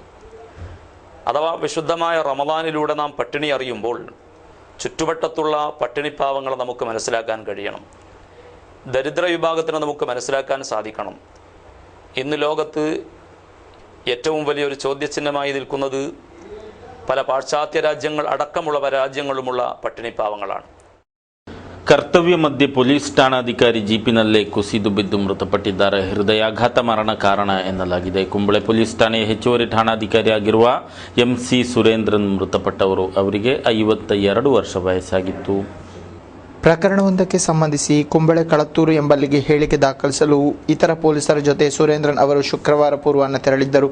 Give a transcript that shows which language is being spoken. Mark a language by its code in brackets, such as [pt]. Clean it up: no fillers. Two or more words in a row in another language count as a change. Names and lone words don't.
[ml] അഥവാ വിശുദ്ധമായ റമദാനിലൂടെ നാം പട്ടിണി അറിയുമ്പോൾ ചുറ്റുവട്ടത്തുള്ള പട്ടിണിപ്പാവങ്ങളെ നമുക്ക് മനസ്സിലാക്കാൻ കഴിയണം. ദരിദ്ര വിഭാഗത്തിന് നമുക്ക് മനസ്സിലാക്കാൻ സാധിക്കണം. ഇന്ന് ലോകത്ത് ഏറ്റവും വലിയൊരു ചോദ്യചിഹ്നമായി നിൽക്കുന്നത് പല പാശ്ചാത്യ രാജ്യങ്ങൾ അടക്കമുള്ള രാജ്യങ്ങളുമുള്ള പട്ടിണിപ്പാവങ്ങളാണ്. [kn] ಕರ್ತವ್ಯ ಮಧ್ಯೆ ಪೊಲೀಸ್ ಠಾಣಾಧಿಕಾರಿ ಜೀಪಿನಲ್ಲೇ ಕುಸಿದು ಬಿದ್ದು ಮೃತಪಟ್ಟಿದ್ದಾರೆ. ಹೃದಯಾಘಾತ ಮರಣ ಕಾರಣ ಎನ್ನಲಾಗಿದೆ. ಕುಂಬಳೆ ಪೊಲೀಸ್ ಠಾಣೆಯ ಹೆಚ್ಚುವರಿ ಠಾಣಾಧಿಕಾರಿಯಾಗಿರುವ MC ಸುರೇಂದ್ರನ್ ಮೃತಪಟ್ಟವರು. ಅವರಿಗೆ 52 ವರ್ಷ ವಯಸ್ಸಾಗಿತ್ತು. ಪ್ರಕರಣವೊಂದಕ್ಕೆ ಸಂಬಂಧಿಸಿ ಕುಂಬಳೆ ಕಳತ್ತೂರು ಎಂಬಲ್ಲಿಗೆ ಹೇಳಿಕೆ ದಾಖಲಿಸಲು ಇತರ ಪೊಲೀಸರ ಜೊತೆ ಸುರೇಂದ್ರನ್ ಅವರು ಶುಕ್ರವಾರ ಪೂರ್ವಾಹ್ನ ತೆರಳಿದ್ದರು.